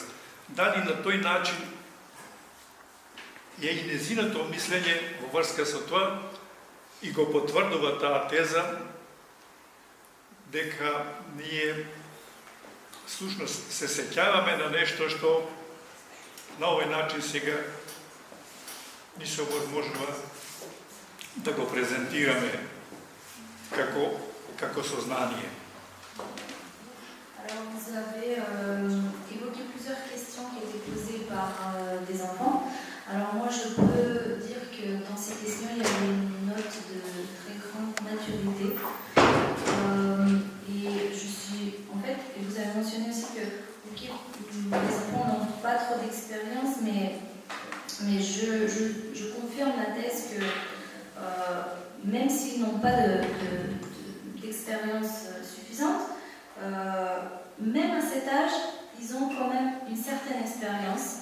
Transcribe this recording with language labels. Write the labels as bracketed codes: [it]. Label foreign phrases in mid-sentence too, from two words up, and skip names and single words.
[mk] Дали на тој начин е и незиното мислење во врска со тоа и го потврдува таа теза дека ние всушност се сеќаваме на нешто што на овој начин сега ни се можува да го презентираме како сознание. [fr] Alors, vous avez évoqué plusieurs questions qui étaient posées par des enfants. Alors moi, je peux dire que dans ces questions, il y avait une note de très grande maturité. Et je suis, en fait, et vous avez mentionné aussi que okay, les enfants n'ont pas trop d'expérience, mais je confirme la thèse que même s'ils n'ont pas d'expérience suffisante, même à cet âge, ils ont quand même une certaine expérience.